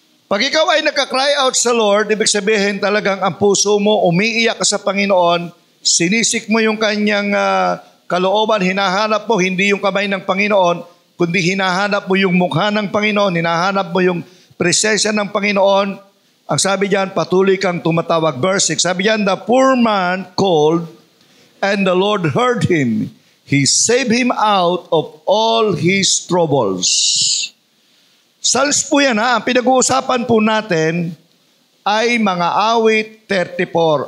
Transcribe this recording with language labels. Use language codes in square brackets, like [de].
[tl] Pag ikaw ay nagka-cry out sa Lord, ibig sabihin talagang ang puso mo, umiiyak ka sa Panginoon, sinisik mo yung kanyang kalooban, hinahanap mo, hindi yung kamay ng Panginoon, kundi hinahanap mo yung mukha ng Panginoon, hinahanap mo yung presensya ng Panginoon. Ang sabi diyan, patuloy kang tumatawag. [en] Verse 6, [tl] sabi diyan, [en] the poor man called, and the Lord heard him. He saved him out of all his troubles. [tl] Psalms po yan ha. Ang pinag-uusapan po natin ay mga awit 34.